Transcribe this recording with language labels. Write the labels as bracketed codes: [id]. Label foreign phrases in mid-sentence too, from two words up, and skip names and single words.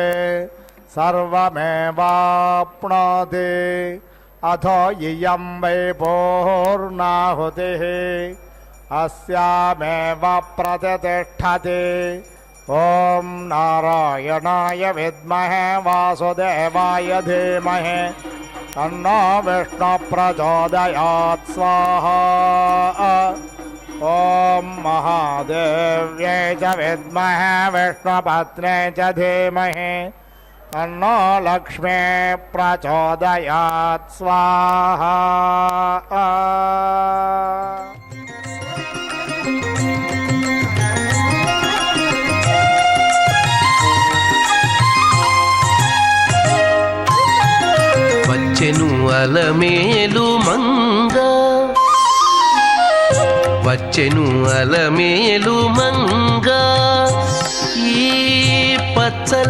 [sa] सर्वमेवाप्नोति अथो इयं वै पूर्णाहुतिः अस्यामेव प्रतिष्ठति ॐ नारायणाय विद्महे वासुदेवाय धीमहि तन्नो विष्णुः प्रचोदयात् स्वाहा ॐ महादेव्यै च विद्महे विष्णुपत्न्यै च धीमहि तन्नो लक्ष्मी प्रचोदयात् स्वाहा [te] వచ్చెను అలమేలు మంగ వచ్చెను అలమేలు మంగ ఈ పచ్చల